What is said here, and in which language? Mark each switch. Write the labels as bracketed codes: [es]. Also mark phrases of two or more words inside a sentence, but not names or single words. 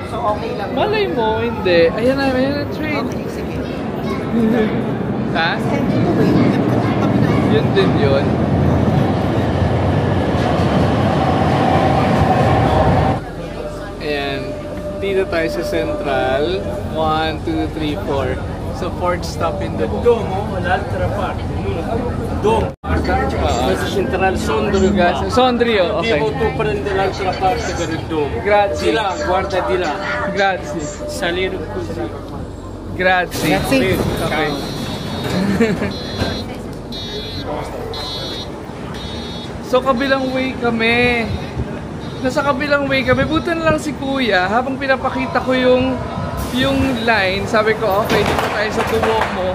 [tl] So okay lang. Malay mo, hindi. Ayan na, ayan na train. Okay, sige. Ha? M2 to wait. M2 tabi na. Yun din yun. Ayan. Dito tayo sa Central. 1, 2, 3, 4. [en] So, fourth stop in the [it] Domo, l'altra parte. Domo. Questo centrale Sondrio. Sondrio, ok. Devo tu prendere l'altra parte per il domo. Grazie. Di là, guarda di là. Grazie. Salire così. Grazie. Grazie. [tl] Okay. So, kabilang way kami. Nasa kabilang way kami. Buti na lang si Kuya. Habang pinapakita ko yung line, sabi ko, okay, dito tayo sa Duomo.